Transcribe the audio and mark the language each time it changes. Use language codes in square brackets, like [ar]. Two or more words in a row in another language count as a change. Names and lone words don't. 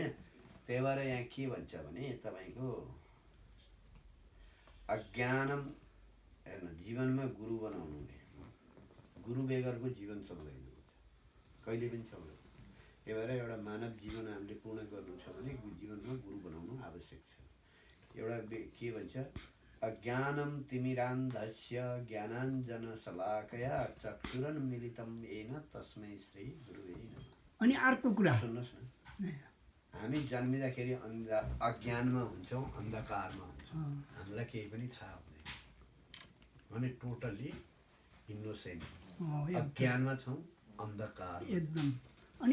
[ne] त्यही भएर यहाँ के भन्छ भने तपाईँको अज्ञानम हेर्नु जीवनमा गुरु बनाउनु, गुरु बेगरको जीवन चल्दैन, कहिले पनि चल्दैन। त्यही भएर एउटा मानव जीवन हामीले पूर्ण गर्नु छ भने जीवनमा गुरु बनाउनु आवश्यक छ। एउटा के भन्छ [sa] अज्ञानम तिमिरान्धस्य ज्ञानाञ्जन शलाकया चक्षुरुन्मीलितं येन तस्मै श्री गुरुवे नमः। [ne] अनि अर्को कुरा सुन्नुहोस् न, हामी जन्मिँदाखेरि अज्ञानमा हुन्छौँ, अन्धकारमा हुन्छौँ, हामीलाई केही पनि थाहा हुँदैन, भने [en] totally innocent [ne] अज्ञानमा छौँ, अन्धकार। एकदम। अनि